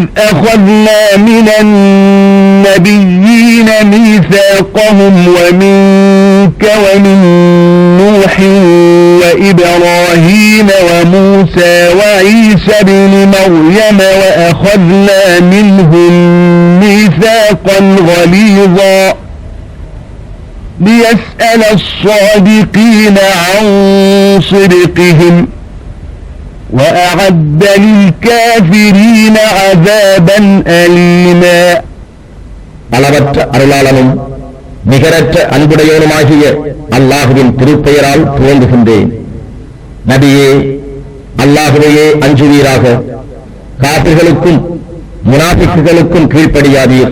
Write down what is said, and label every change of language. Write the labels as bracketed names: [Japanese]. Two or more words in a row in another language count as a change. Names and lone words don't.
[Arabic] أخذنا من النبيين ميثاقهم ومنك ومن نوح وإبراهيم وموسى وعيسى ابن مريم وأخذنا منهم ميثاقا غليظا ليسأل الصادقين عن صدقهم وأعد للكافرين عذابا أليما. [Tamil] அளவற்ற அருளாளனும் நிகரற்ற அன்புடையவனுமாகிய அல்லாஹுவின் திருப்பெயரால் துவங்குகின்றேன். நபியே, அல்லாஹுவையே அஞ்சுவீராக. காபிர்களுக்கும் முனாஃபிக்குகளுக்கும் கீழ்ப்படியாதீர்.